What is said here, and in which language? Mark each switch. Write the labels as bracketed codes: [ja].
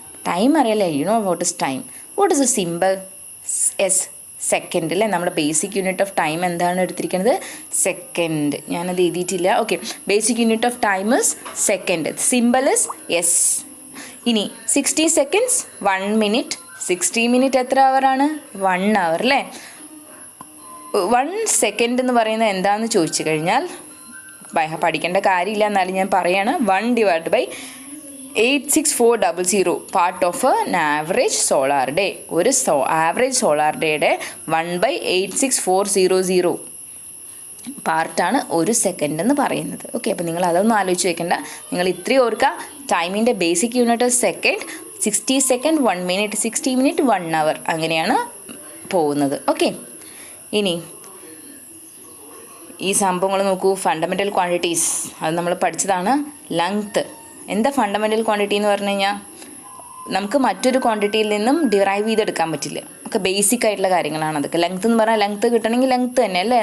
[ml] Time അറിയാലേ, [en] You know what is time. What is a symbol? S, [ml] second അല്ലേ. നമ്മുടെ basic unit of time എന്താണ് എടുത്തിരിക്കുന്നത്? Second. ഞാനത് എഴുതിയിട്ടില്ല. [en] Okay, basic unit of time is second. Symbol is S. [ml] ഇനി [en] 60 seconds 1 minute. [ml] 60 minute എത്ര അവറാണ്? 1 hour അല്ലേ. 1 second എന്ന് പറയുന്നത് എന്താണെന്ന് ചോദിച്ചു കഴിഞ്ഞാൽ പഠിക്കേണ്ട കാര്യമില്ല, എന്നാലും ഞാൻ പറയാണ്. [en] 1 divided by 86400 part of an average solar day. [ml] ഒരു ആവറേജ് സോളാർ ഡേയുടെ 1/86400 പാർട്ടാണ് ഒരു സെക്കൻഡ് എന്ന് പറയുന്നത്. ഓക്കെ, അപ്പോൾ നിങ്ങൾ അതൊന്നും ആലോചിച്ച് വെക്കേണ്ട. നിങ്ങൾ ഇത്രയും ഓർക്കുക, ടൈമിൻ്റെ basic unit second. 60 seconds 1 minute, 60 minutes 1 hour, അങ്ങനെയാണ് പോകുന്നത്. ഓക്കെ, ഇനി ഈ സംഭവങ്ങൾ നോക്കൂ. ഫണ്ടമെൻ്റൽ ക്വാണ്ടിറ്റീസ് അത് നമ്മൾ പഠിച്ചതാണ്. ലെങ്ത്ത് എന്താ ഫണ്ടമെൻ്റൽ ക്വാണ്ടിറ്റി എന്ന് പറഞ്ഞു കഴിഞ്ഞാൽ നമുക്ക് മറ്റൊരു ക്വാണ്ടിറ്റിയിൽ നിന്നും ഡിറൈവ് ചെയ്തെടുക്കാൻ പറ്റില്ല. ഒക്കെ ബേസിക് ആയിട്ടുള്ള കാര്യങ്ങളാണ് അതൊക്കെ. ലെങ്ത്ത് എന്ന് പറഞ്ഞാൽ ലെങ്ത്ത് കിട്ടണമെങ്കിൽ ലെങ്ത്ത് തന്നെ അല്ലേ.